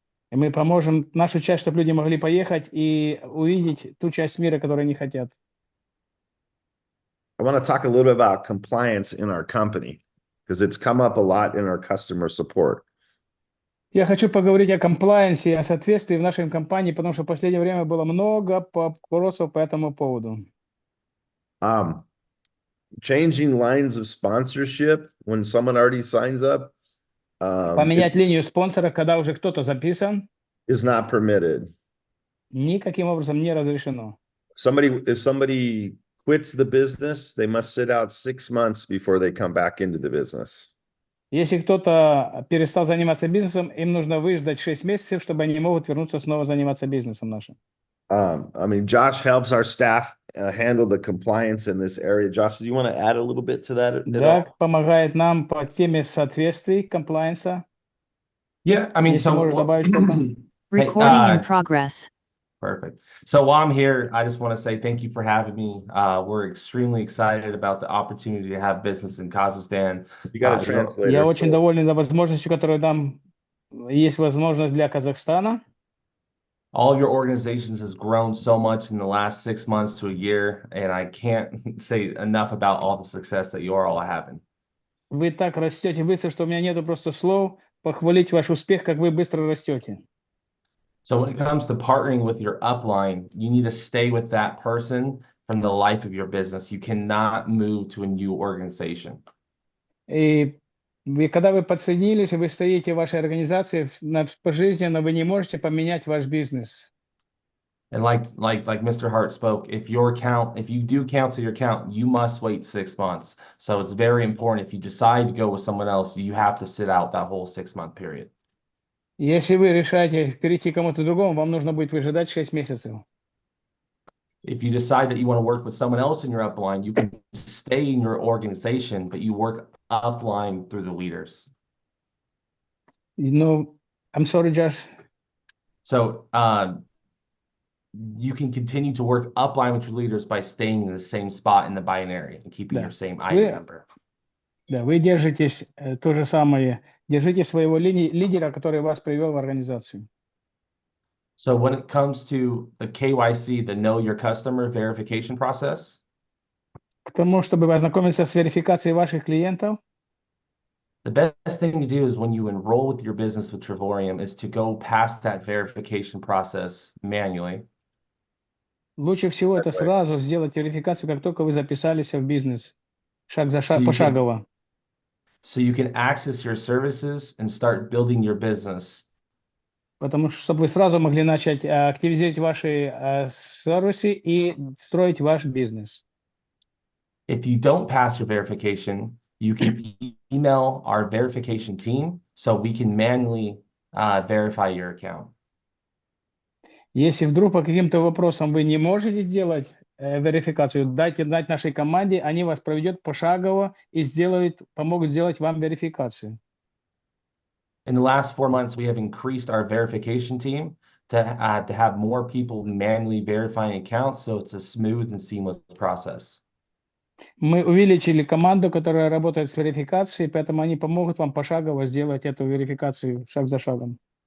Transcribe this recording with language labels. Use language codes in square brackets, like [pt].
[ru] И мы поможем нашу часть, чтобы люди могли поехать и увидеть ту часть мира, которую они хотят. [en] I want to talk a little bit about compliance in our company because it's come up a lot in our customer support. [ru] Я хочу поговорить о комплаенсе, о соответствии в нашей компании, потому что в последнее время было много вопросов по этому поводу. [en] Changing lines of sponsorship when someone already signs up [ru] Поменять линию спонсора, когда уже кто-то записан, [en] is not permitted. [ru] никаким образом не разрешено. [en] If somebody quits the business, they must sit out 6 months before they come back into the business. [ru] Если кто-то перестал заниматься бизнесом, им нужно выждать 6 месяцев, чтобы они могут вернуться снова заниматься бизнесом нашим. [en] I mean, Josh helps our staff handle the compliance in this area. Josh, do you want to add a little bit to that? [ru] Даг помогает нам по теме соответствий, комплаенса. [en] Yeah, I mean, [ru] Если можешь добавить что-то. [en] Recording in progress. Perfect. So while I'm here, I just want to say thank you for having me. We're extremely excited about the opportunity to have business in Kazakhstan. You got a translator. [ru] Я очень доволен возможностью, которую нам есть возможность для Казахстана. [en] All of your organizations has grown so much in the last 6 months to a year, and I can't say enough about all the success that you are all having. [ru] Вы так растете быстро, что у меня нету просто слов похвалить ваш успех, как вы быстро растете. [en] So when it comes to partnering with your upline, you need to stay with that person from the life of your business. You cannot move to a new organization. [ru] И когда вы подсоединились, вы стоите в вашей организации пожизненно, вы не можете поменять ваш бизнес. [en] And like Mr. Hart spoke, if you do cancel your account, you must wait 6 months. So it's very important. If you decide to go with someone else, you have to sit out that whole 6-month period. [ru] Если вы решаете перейти к кому-то другому, вам нужно будет выжидать 6 месяцев. [en] If you decide that you want to work with someone else in your upline, you can stay in your organization, but you work upline through the leaders. No, I'm sorry, Josh. So you can continue to work upline with your leaders by staying in the same spot in the binary and keeping your same ID number. [ru] Да, вы держитесь то же самое, держите своего лидера, который вас привел в организацию. [en] So when it comes to the KYC, the Know Your Customer verification process, [ru] К тому, чтобы ознакомиться с верификацией ваших клиентов, [en] the best thing to do is when you enroll with your business with Trevorium is to go past that verification process manually. [ru] лучше всего это сразу сделать верификацию, как только вы записались в бизнес, шаг за шаг, пошагово. [en] So you can access your services and start building your business. [ru] Потому что, чтобы вы сразу могли начать активизировать ваши сервисы и строить ваш бизнес. [en] If you don't pass your verification, you can email our verification team so we can manually verify your account. [ru] Если вдруг по каким-то вопросам вы не можете сделать верификацию, дайте знать нашей команде, они вас проведут пошагово и помогут сделать вам верификацию. [en] In the last 4 months, we have increased our verification team to have more people manually verifying accounts, so it's a smooth and seamless process. [ru] Мы увеличили команду, которая работает с верификацией, поэтому они помогут вам пошагово сделать эту верификацию шаг за шагом.